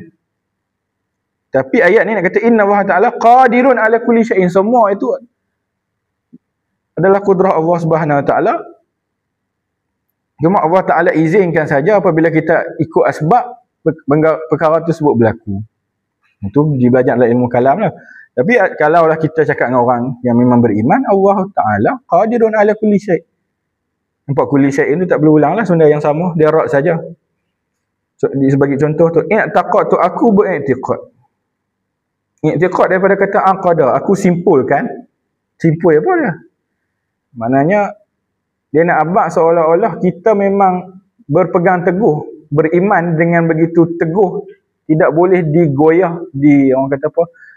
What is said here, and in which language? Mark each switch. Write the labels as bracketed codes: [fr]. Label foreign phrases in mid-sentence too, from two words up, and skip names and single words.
[ms] Tapi ayat ni nak kata [ar] إن الله تعالى قادر على كل شيء, [ms] semua itu adalah kudrah Allah [ar] سبحانه وتعالى. [ms] Cuma Allah Ta'ala izinkan saja apabila kita ikut asbab perkara tersebut berlaku. Itu dibelajar dalam ilmu kalam lah. Tapi kalaulah kita cakap dengan orang yang memang beriman, [ar] الله تعالى قادر على كل شيء'. [ms] Nampak [ar] كل شيء [ms] tu tak perlu ulang lah, benda yang sama, dia rad saja. So, sebagai contoh tu, i'taqad tu aku beriktikad. I'tiqad daripada kata aqada, aku simpulkan. Simpul apa dia? Maknanya dia nak abad seolah-olah kita memang berpegang teguh, beriman dengan begitu teguh, tidak boleh digoyah, orang kata apa?